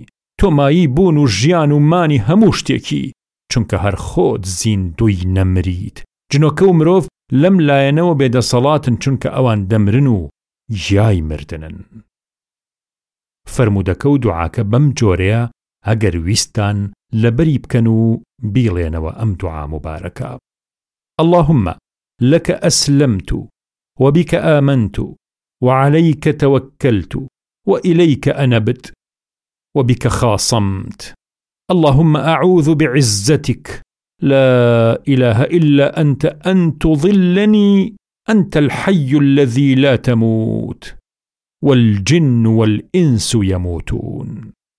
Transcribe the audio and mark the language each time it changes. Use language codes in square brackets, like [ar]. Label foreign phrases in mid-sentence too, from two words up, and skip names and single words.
[ckb] تۆ مایی بوون و ژیان و مانی هەموو شتێکی، چونکە هەر خۆت زیندوی نەمریت. جنۆکە و مرۆڤ لەم لایەنەوە بێدەسەڵاتن چونکە ئەوان دەمرن و ژیای مردنن. فەرمودەکە و دوعاکە بەم جۆرەیە ئەگەر ویستان لەبەری بکەن و بیڵێنەوە ئەم دوعا مبارەکە: [ar] اللهم لك أسلمت وبك آمنت وعليك توكلت وإليك أنبت وبك خاصمت. اللهم أعوذ بعزتك لا إله إلا أنت أن تضلني، أنت الحي الذي لا تموت والجن والإنس يموتون.